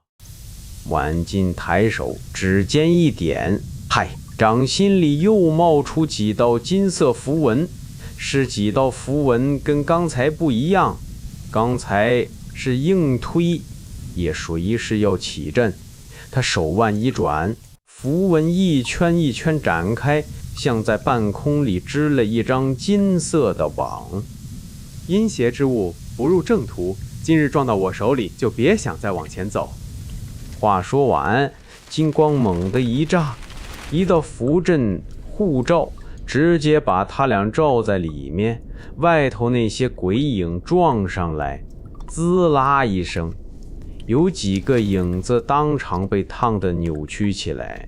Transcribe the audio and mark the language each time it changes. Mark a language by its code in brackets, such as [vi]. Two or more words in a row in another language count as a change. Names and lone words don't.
[zh] 晚进抬手，指尖一點，嗨，掌心裡又冒出幾道金色符文，是幾道符文跟剛才不一樣，剛才是硬推，也隨是要起陣。他手腕一轉，符文一圈一圈展開，像在半空裡織了一張金色的網。陰邪之物不入正途，今日撞到我手裡，就別想再往前走。話說完，金光猛地一炸，一道符陣護罩直接把他倆罩在裡面，外頭那些鬼影撞上來，滋啦一聲，有幾個影子當場被燙得扭曲起來。